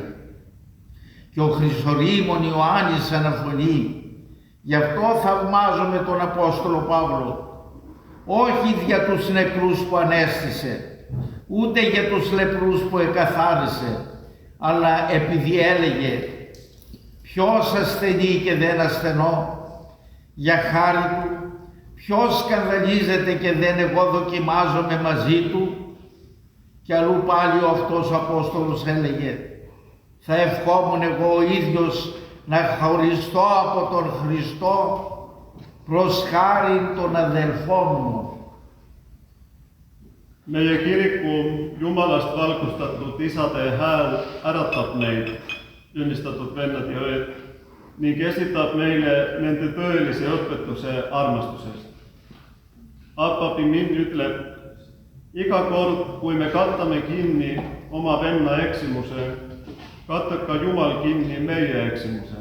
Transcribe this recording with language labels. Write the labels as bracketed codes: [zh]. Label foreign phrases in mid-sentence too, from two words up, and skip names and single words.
[el] Και ο Χρυσορήμων Ιωάννης αναφωνεί, γι' αυτό θαυμάζομαι τον Απόστολο Παύλο, όχι για τους νεκρούς που ανέστησε, ούτε για τους λεπρούς που εκαθάρισε, αλλά επειδή έλεγε, ποιος ασθενεί και δεν ασθενώ, για χάρη του, ποιος σκανδαλίζεται και δεν εγώ δοκιμάζομαι μαζί του. Και αλλού πάλι ο αυτός ο Απόστολος έλεγε, θα ευχόμουν εγώ ο ίδιος να χωριστώ από τον Χριστό προς χάρη των αδελφών μου. [et] Meie kiriku Jumalast valgustatud isade hääl äratab neid, tunnistatud vennad ja õed, ning esitab meile nende tõelise õpetuse armastusest. Abba Pimin ütleb, iga kord, kui me katame kinni oma venna eksimuse, katab ka Jumal kinni meie eksimuse.